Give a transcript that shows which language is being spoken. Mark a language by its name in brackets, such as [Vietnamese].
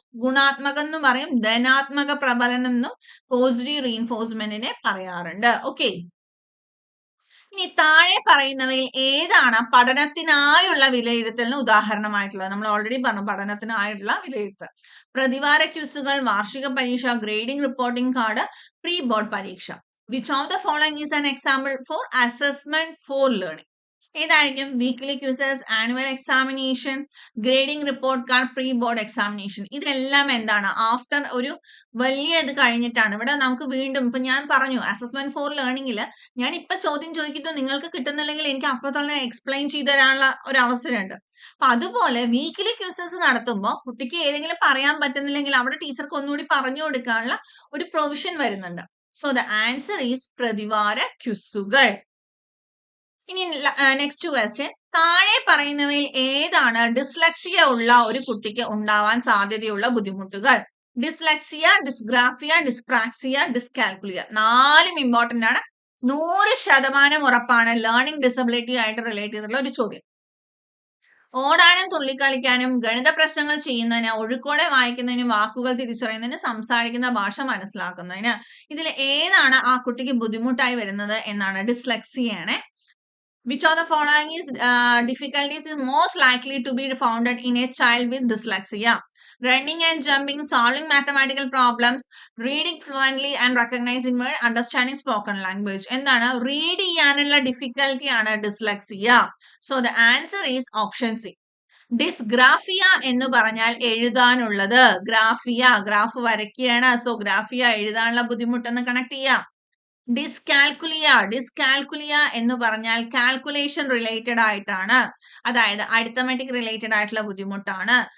[Malayalam] ഗുണാത്മകം എന്ന് പറയും, ധനാത്മക പ്രബലനം എന്നും പോസിറ്റീവ് റീഇൻഫോഴ്സ്മെന്റിനെ പറയാറുണ്ട്. ഓക്കെ, ഇനി താഴെ പറയുന്നവയിൽ ഏതാണ് പഠനത്തിനായുള്ള വിലയിരുത്തലിന് ഉദാഹരണമായിട്ടുള്ളത്? നമ്മൾ ഓൾറെഡി പറഞ്ഞു പഠനത്തിനായുള്ള വിലയിരുത്തൽ. പ്രതിവാര ക്വിസുകൾ, വാർഷിക പരീക്ഷ, grading reporting card, pre board പരീക്ഷ. [English] Which of the following is an example for assessment for learning? [Malayalam] ഏതായിരിക്കും? [English] Weekly quizzes, annual examination, grading report card, pre board examination. [Malayalam] ഇതെല്ലാം എന്താണ്, ആഫ്റ്റർ ഒരു വലിയ ഇത് കഴിഞ്ഞിട്ടാണ്. ഇവിടെ നമുക്ക് വീണ്ടും ഇപ്പൊ ഞാൻ പറഞ്ഞു അസസ്മെന്റ് ഫോർ ലേണിംഗിൽ ഞാൻ ഇപ്പൊ ചോദ്യം ചോദിക്കുന്നത് നിങ്ങൾക്ക് കിട്ടുന്നില്ലെങ്കിൽ എനിക്ക് അപ്പോൾ തന്നെ എക്സ്പ്ലെയിൻ ചെയ്തു തരാനുള്ള ഒരു അവസരമുണ്ട്. അപ്പൊ അതുപോലെ വീക്ക്ലി ക്വിസസ് നടത്തുമ്പോൾ കുട്ടിക്ക് ഏതെങ്കിലും പറയാൻ പറ്റുന്നില്ലെങ്കിൽ അവിടെ ടീച്ചർക്ക് ഒന്നുകൂടി പറഞ്ഞു കൊടുക്കാനുള്ള ഒരു പ്രൊവിഷൻ വരുന്നുണ്ട്. [English] so the answer is [Malayalam] പ്രതിവാര ക്വിസുകൾ. ഇനി നെക്സ്റ്റ് ക്വസ്റ്റ്യൻ, താഴെ പറയുന്നവയിൽ ഏതാണ് ഡിസ്ലെക്സിയ ഉള്ള ഒരു കുട്ടിക്ക് ഉണ്ടാവാൻ സാധ്യതയുള്ള ബുദ്ധിമുട്ടുകൾ? Dyslexia, dysgraphia, dyspraxia, dyscalculia. 4ഉം important ആണ്. 100% ഉറപ്പാണ് ലേണിംഗ് ഡിസബിലിറ്റി ആയിട്ട് റിലേറ്റ് ചെയ്തിട്ടുള്ള ഒരു ചോദ്യം. ഓടാനും തുള്ളിക്കളിക്കാനും, ഗണിത പ്രശ്നങ്ങൾ ചെയ്യുന്നതിന്, ഒഴുക്കോടെ വായിക്കുന്നതിന്, വാക്കുകൾ തിരിച്ചറിയുന്നതിന്, സംസാരിക്കുന്ന ഭാഷ മനസ്സിലാക്കുന്നതിന്. ഇതിൽ ഏതാണ് ആ കുട്ടിക്ക് ബുദ്ധിമുട്ടായി വരുന്നത് എന്നാണ് ഡിസ്ലെക്സിയാണ്. [English] Which of the following is difficulties is most likely to be found in a child with dyslexia? running and jumping, solving mathematical problems, reading fluently and recognizing word, understanding spoken language. [Malayalam] എന്താണ് read ചെയ്യാനുള്ള difficulty ആണ് dyslexia. [English] So the answer is option C. [Malayalam] Dysgraphia എന്ന് പറഞ്ഞാൽ എഴുതാനുള്ളത്. Graphia graph വരയ്ക്കുകയാണ്. So graphia എഴുതാനുള്ള ബുദ്ധിമുട്ടെന്ന് connect ചെയ്യാം. Dyscalculia എന്ന് പറഞ്ഞാൽ കാൽക്കുലേഷൻ റിലേറ്റഡ് ആയിട്ടാണ്, അതായത് അരിത്തമെറ്റിക് റിലേറ്റഡ് ആയിട്ടുള്ള ബുദ്ധിമുട്ടാണ്.